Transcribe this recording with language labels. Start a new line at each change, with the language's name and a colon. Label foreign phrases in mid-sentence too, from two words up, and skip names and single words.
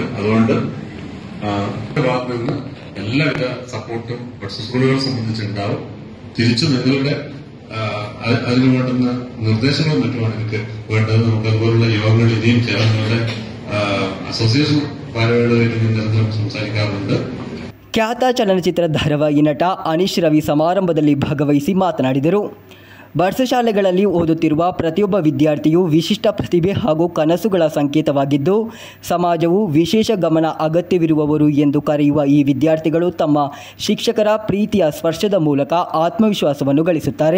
Malayalam: അതുകൊണ്ട് ഭാഗത്ത് നിന്ന് എല്ലാവിധ സപ്പോർട്ടും ബഡ്സ് സ്കൂളുകളെ സംബന്ധിച്ചുണ്ടാവും. തിരിച്ചു നിങ്ങളുടെ അതിനു വേണ്ടുന്ന നിർദ്ദേശങ്ങളും മറ്റുമാണ് എനിക്ക് വേണ്ടത്. നമുക്ക് അതുപോലുള്ള യോഗങ്ങൾ ഇനിയും ചേർന്ന് നിങ്ങളുടെ അസോസിയേഷൻ ഭാരവാഹികളുമായിട്ട് നിരന്തരം സംസാരിക്കാറുണ്ട്.
Kannada: ಖ್ಯಾತ ಚಲನಚಿತ್ರ ಧಾರಾವಾಹಿ ನಟ ಅನೀಶ್ ರವಿ ಸಮಾರಂಭದಲ್ಲಿ ಭಾಗವಹಿಸಿ ಮಾತನಾಡಿದರು. ಬಡ್ಸ್ ಶಾಲೆಗಳಲ್ಲಿ ಓದುತ್ತಿರುವ ಪ್ರತಿಯೊಬ್ಬ ವಿದ್ಯಾರ್ಥಿಯು ವಿಶಿಷ್ಟ ಪ್ರತಿಭೆ ಹಾಗೂ ಕನಸುಗಳ ಸಂಕೇತವಾಗಿದ್ದು ಸಮಾಜವು ವಿಶೇಷ ಗಮನ ಅಗತ್ಯವಿರುವವರು ಎಂದು ಕರೆಯುವ ಈ ವಿದ್ಯಾರ್ಥಿಗಳು ತಮ್ಮ ಶಿಕ್ಷಕರ ಪ್ರೀತಿಯ ಸ್ಪರ್ಶದ ಮೂಲಕ ಆತ್ಮವಿಶ್ವಾಸವನ್ನು ಗಳಿಸುತ್ತಾರೆ.